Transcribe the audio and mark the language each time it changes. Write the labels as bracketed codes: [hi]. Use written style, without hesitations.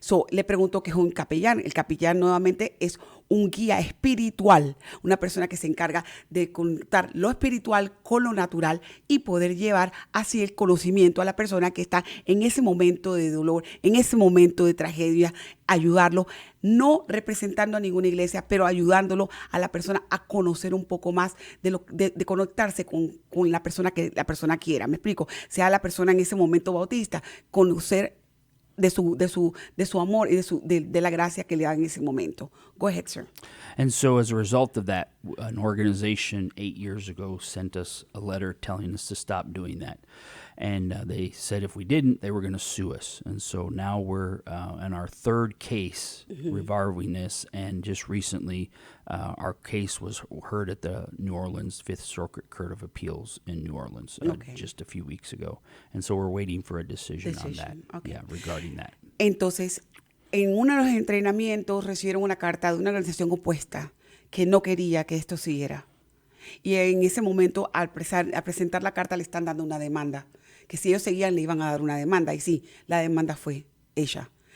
[es] Le preguntó qué es un capellán. El capellán nuevamente es un guía espiritual, una persona que se encarga de conectar lo espiritual con lo natural y poder llevar así el conocimiento a la persona que está en ese momento de dolor, en ese momento de tragedia, ayudarlo, no representando a ninguna iglesia, pero ayudándolo a la persona a conocer un poco más de conectarse con la persona que la persona quiera. ¿Me explico? Sea la persona en ese momento bautista, conocer de su amor y de la gracia que le da en ese momento. [en] Go ahead, sir. And so as a result of that, an organization 8 years ago sent us a letter telling us to stop doing that. And they said if we didn't, they were going to sue us. And so now we're in our third case regarding this. And just recently, our case was heard at the New Orleans Fifth Circuit Court of Appeals in New Orleans just a few weeks ago. And so we're waiting for a decision on that. Okay. Yeah, regarding that. [es] Entonces, en uno de los entrenamientos recibieron una carta de una organización opuesta que no quería que esto siguiera. Y en ese momento, al presentar la carta, le están dando una demanda. Que si ellos seguían, le iban a dar una demanda. Y sí, la demanda fue ella.